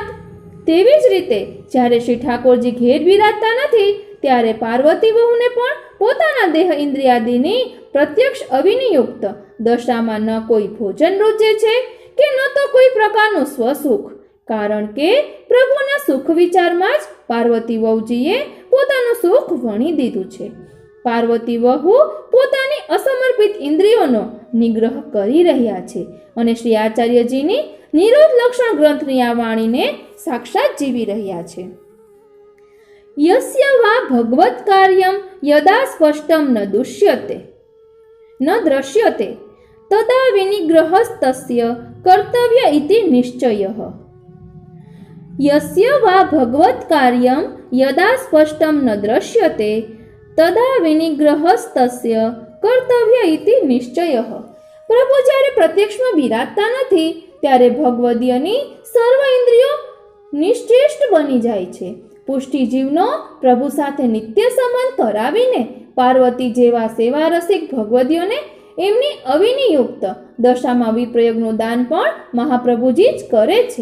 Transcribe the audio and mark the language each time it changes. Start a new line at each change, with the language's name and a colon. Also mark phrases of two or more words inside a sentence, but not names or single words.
Gujarati: તેવી જ રીતે જ્યારે શ્રી ઠાકોરજી ઘેર બિરાજતા નથી ત્યારે પાર્વતી વહુને પણ પોતાના દેહ ઇન્દ્રિયાદિની પ્રત્યક્ષ અવિનિયુક્ત દશામાં ન કોઈ ભોજન રૂચે છે કે ન તો કોઈ પ્રકારનું સ્વસુખ કારણ કે પ્રભુના સુખ વિચારમાં જ પાર્વતી વહુજીએ પોતાનું સુખ વણી દીધું છે। પાર્વતી વહુ પોતાની અસમર્પિત ઇન્દ્રિયોનો નિગ્રહ કરી રહ્યા છે અને શ્રી આચાર્યજીની નિરોધ લક્ષણ ગ્રંથની આ વાણીને સાક્ષાત જીવી રહ્યા છે।
Sanskrit: यस्य वा भगवत् कार्यं यदा स्पष्टं न दृश्यते तदा विनिग्रहस्तस्य कर्तव्य इति निश्चयः। यस्य वा भगवत् कार्यं यदा स्पष्टं न दृश्यते तदा विनिग्रहस्तस्य कर्तव्य इति निश्चयः।
Gujarati: પ્રભુ જ્યારે પ્રત્યક્ષમાં બિરાજતા નથી ત્યારે ભગવદીયની સર્વ ઇન્દ્રિયો નિશ્ચેષ્ટ બની જાય છે. પુષ્ટિ જીવનો પ્રભુ સાથે નિત્ય સંબંધ કરાવીને પાર્વતી જેવા સેવા રસિક ભગવદીઓને એમની અવિનિયુક્ત દશામાં વિપ્રયોગનું દાન પણ મહાપ્રભુજી જ કરે છે.